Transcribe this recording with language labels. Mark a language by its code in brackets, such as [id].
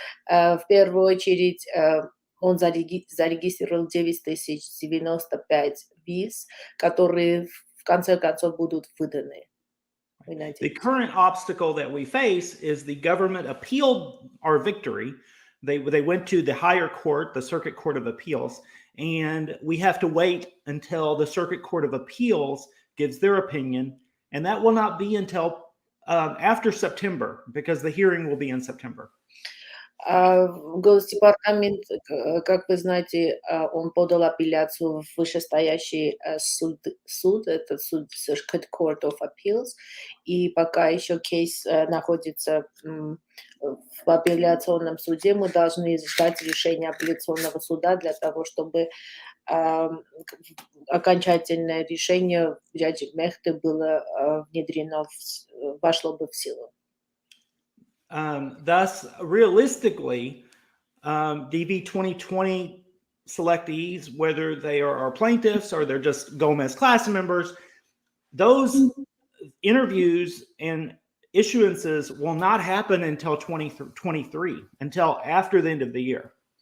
[ru] В первую очередь он зарегистрировал 9095 виз, которые в конце концов будут выданы. [en] The current obstacle that we face is the government appealed our victory. They went to the higher court, the Circuit Court of Appeals, and we have to wait until the Circuit Court of Appeals gives their opinion, and that will not be until after September, because the hearing will be in September. [ru] Госдепартамент, как вы знаете, он подал апелляцию в вышестоящий суд, это суд Circuit Court of Appeals, и пока еще кейс находится в апелляционном суде, мы должны ждать решения апелляционного суда для того, чтобы окончательное решение Judge Mehta было внедрено, вошло бы в силу. [en] Thus, realistically, DV 2020 selectees, whether they are our plaintiffs or they're just Gomez class members, those interviews and issuances will not happen until 2023, until after the end of the year.